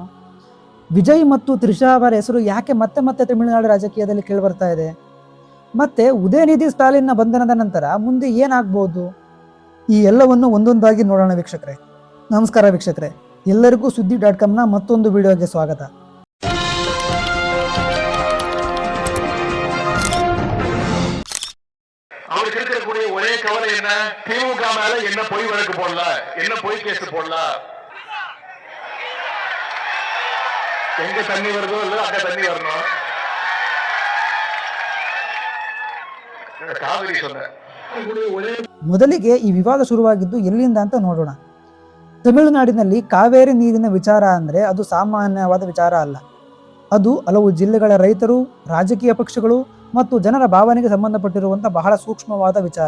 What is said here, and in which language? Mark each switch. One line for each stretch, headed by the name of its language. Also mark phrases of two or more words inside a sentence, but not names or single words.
Kannada: ವಿಜಯ್ ಮತ್ತು ತ್ರಿಷಾ ಅವರ ಹೆಸರು ಯಾಕೆ ಮತ್ತೆ ಮತ್ತೆ ತಮಿಳುನಾಡು ರಾಜಕೀಯದಲ್ಲಿ ಕೇಳಿಬರ್ತಾ ಇದೆ? ಮತ್ತೆ ಉದಯನಿಧಿ ಸ್ಟಾಲಿನ್ನ ಬಂಧನದ ನಂತರ ಮುಂದೆ ಏನಾಗ್ಬೋದು? ಈ ಎಲ್ಲವನ್ನು ಒಂದೊಂದಾಗಿ ನೋಡೋಣ ವೀಕ್ಷಕರೇ. ನಮಸ್ಕಾರ ವೀಕ್ಷಕರೇ, ಎಲ್ಲರಿಗೂ ಸುದ್ದಿ.comನ ಮತ್ತೊಂದು ವಿಡಿಯೋಗೆ ಸ್ವಾಗತ.
Tamil: அவருக்கு இருக்கக்கூடிய ஒரே கவலை என்ன? திமுக மேல என்ன பொய் வழக்கு போடல, என்ன பொய் கேஸ் போடல. எங்க தண்ணி வருதோ இல்ல அங்க தண்ணி வரணும். ಕಾವೇರಿ சொன்ன
Kannada: ಮೊದಲಿಗೆ ಈ ವಿವಾದ ಶುರುವಾಗಿದ್ದು ಎಲ್ಲಿಂದ ಅಂತ ನೋಡೋಣ. ತಮಿಳುನಾಡಿನಲ್ಲಿ ಕಾವೇರಿ ನೀರಿನ ವಿಚಾರ ಅಂದ್ರೆ ಅದು ಸಾಮಾನ್ಯವಾದ ವಿಚಾರ ಅಲ್ಲ. ಅದು ಹಲವು ಜಿಲ್ಲೆಗಳ ರೈತರು, ರಾಜಕೀಯ ಪಕ್ಷಗಳು ಮತ್ತು ಜನರ ಭಾವನೆಗೆ ಸಂಬಂಧಪಟ್ಟಿರುವಂತಹ ಬಹಳ ಸೂಕ್ಷ್ಮವಾದ ವಿಚಾರ.